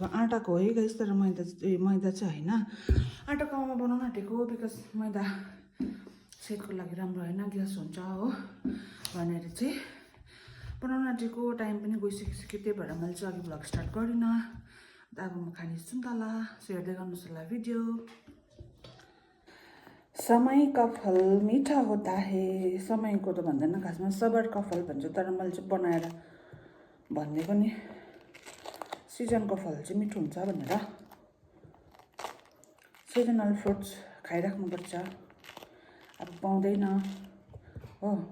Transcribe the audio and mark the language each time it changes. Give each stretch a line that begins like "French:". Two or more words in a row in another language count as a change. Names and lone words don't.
Nepali: आँटाको है गाइस, तर मैदा चाहिँ होइन। आँटाको मोमो बनाउन आँटेको बिकज मैदा सेहतको लागि राम्रो होइन, ग्यास हुन्छ हो भनेर चाहिँ बनाउन आँटेको। टाइम पनि गइसकिसक्यो, त्यही भएर मैले चाहिँ अघि
English: vlog start
Nepali: गरिनँ। अब म खाने सुन्तला, सो हेर्दै गर्नुहोस् होला भिडियो।
Hindi: समय का फल मीठा होता है।
Nepali: समयको त भन्दैन, खासमा
Hindi: सबर का फल
Nepali: भन्छ, तर मैले चाहिँ बनाएर भनिदिएको नि, सिजनको फल चाहिँ मिठो हुन्छ भनेर।
English: seasonal fruits
Nepali: खाइराख्नुपर्छ। अब पाउँदैन हो।